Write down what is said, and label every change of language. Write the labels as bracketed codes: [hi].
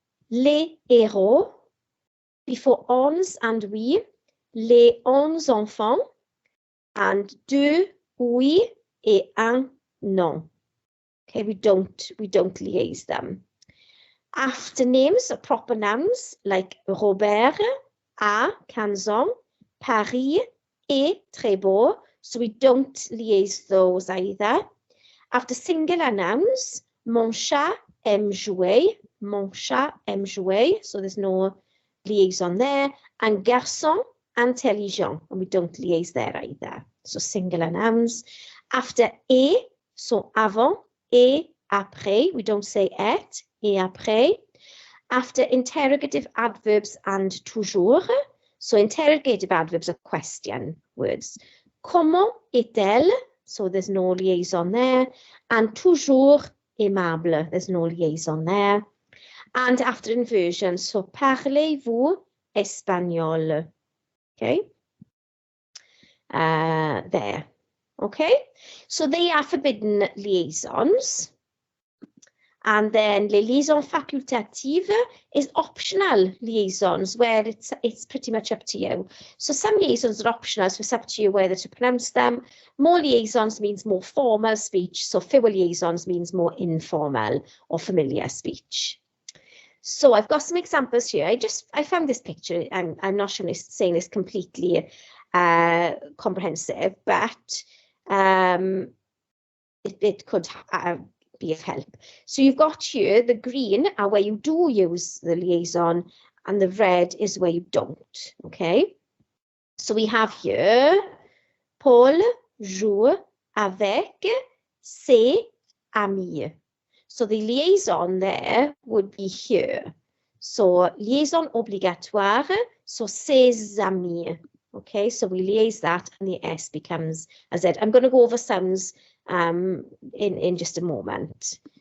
[fr] Les héros, [en] before ons and we, [fr] les 11 enfants, and deux oui et un non. [en] Okay, we don't liaise them. After names are proper nouns like Robert, a, Canson, Paris, [fr] et très beau. [en] So we don't liaise those either. After singular nouns, [fr] mon chat aime jouer, mon chat aime jouer. [en] So there's no liaison there. And [fr] garçon, intelligent. [en] And we don't liaise there either. So singular nouns. [fr] After et, so avant, et après. [en] We don't say et après. After interrogative adverbs and toujours. So interrogative adverbs are question words. [fr] Comment est-elle? [en] So there's no liaison there. And [fr] toujours aimable. [en] There's no liaison there. And after inversion, so [fr] parlez-vous espagnol? [en] Okay. There. Okay. So they are forbidden liaisons. And then [fr] les liaisons facultatives [en] is optional liaisons where it's pretty much up to you. So some liaisons are optional, so it's up to you whether to pronounce them. More liaisons means more formal speech. So fewer liaisons means more informal or familiar speech. So I've got some examples here. I found this picture, and I'm not sure it's saying this completely comprehensive, but it could be of help. So you've got here the green are where you do use the liaison, and the red is where you don't. Okay. So we have here [fr] Paul joue avec ses amis. [en] So the liaison there would be here. [fr] So liaison obligatoire, so ses amis. [en] Okay, so we liaise that and the S becomes a Z. I'm going to go over sounds in just a moment.